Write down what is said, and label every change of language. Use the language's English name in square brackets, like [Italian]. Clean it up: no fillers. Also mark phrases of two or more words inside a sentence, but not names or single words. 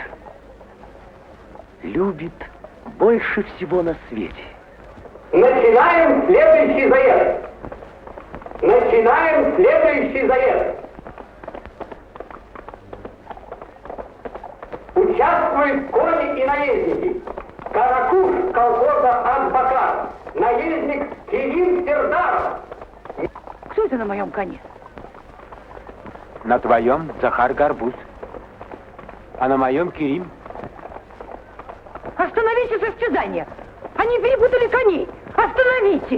[Russian] Любит больше всего на свете. Начинаем следующий заезд. Начинаем следующий заезд. Участвуют кони и наездники. Каракуш колхоза Анбакар. Наездник Керим Сердаров. Кто это на моем коне? На твоем Захар Горбуз. А на моем Керим. Остановите состязание! Они перепутали коней! Остановите!